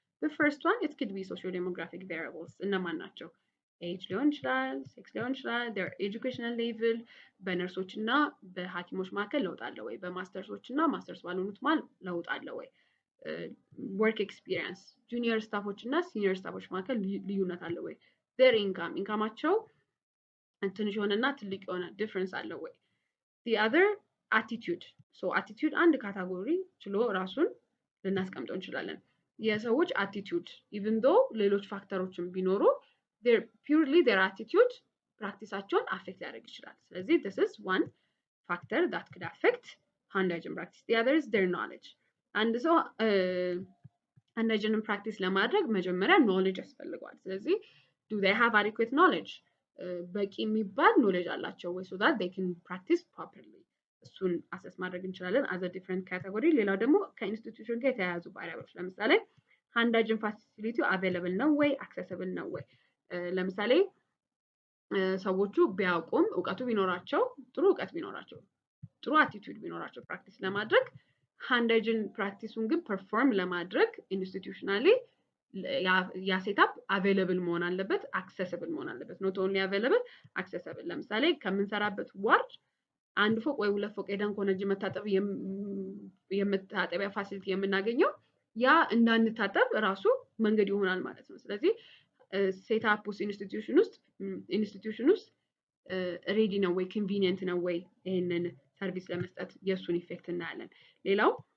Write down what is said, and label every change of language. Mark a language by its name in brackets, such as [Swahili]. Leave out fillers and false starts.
[English] the first one it could be socio-demographic variables። [Amharic] እነማን ናቸው? ኤጅ ሊሆን ይችላል፣ ሴክስ ሊሆን ይችላል፣ [English] their educational level [Amharic] በነርሶች እና በሐኪሞች መካከል ለውጥ አለ ወይ? በማስተርሶች እና ማስተርስ ባልሆኑት መካከል ለውጥ አለ ወይ? [English] work experience junior [Amharic] ስታፎች እና senior ስታፎች መካከል ልዩነት አለ ወይ? [English] their income [Amharic] ኢንካማቸው ትንሽ የሆነና ትልቅ የሆነ ዲፈረንስ አለ ወይ? [English] the other attitude so attitude [Amharic] አንድ ካታጎሪ ችሎ ራሱን ልናስቀምጠው እንችላለን። የሰዎች [English] attitude even though [Amharic] ሌሎች ፋክተሮችን ቢኖሩ [English] their purely their attitude [Amharic] ፕራክቲሳቸውን አፌክት ሊያደርግ ይችላል። ስለዚህ [English] this is one factor that could affect hand hygiene practice. the other is their knowledge [Amharic] አንድ ሰው [English] hand hygiene practice [Amharic] ለማድረግ መጀመሪያ knowledge ያስፈልገዋል። ስለዚህ [English] do they have adequate knowledge [Amharic] በቂ የሚባል knowledge አላቸው ወይ [English] so that they can practice properly [Amharic] እሱን አሰስ ማድረግ እንችላለን [English] as a different category። [Amharic] ሌላው ደግሞ ከኢንስቲትዩሽን ጋር የተያያዙ ቫሪያብሎች ለምሳሌ [English] hand hygiene facility available [Amharic] ነው ወይ accessible ነው ወይ? ለምሳሌ ሰዎቹ ቢያውቁም እውቀቱ ቢኖራቸው ጥሩ እውቀት ቢኖራቸው ጥሩ attitude ቢኖራቸው ፕራክቲስ ለማድረግ [English] hand hygiene [Amharic] ፕራክቲሱን ግን ፐርፎርም ለማድረግ ኢንስቲትዩሽናሊ ያ ሴታፕ available መሆን አለበት፣ accessible መሆን አለበት። [English] not only available accessible። [Amharic] ለምሳሌ ከምንሰራበት ዋርድ አንድ ፎቅ ወይ ሁለት ፎቅ ሄደን ከሆነ እጅ መታጠብ የመታጠቢያ ፋሲሊቲ የምናገኘው ያ እንዳንታጠብ ራሱ መንገድ ይሆናል ማለት ነው። ስለዚህ ሴታፕ ውስጥ ኢንስቲትዩሽን ውስጥ ሬዲ ነው ወይ ኮንቪኒየንት ነው ወይ ይሄንን ሰርቪስ ለመስጠት የሱን ኢፌክት እናያለን። ሌላው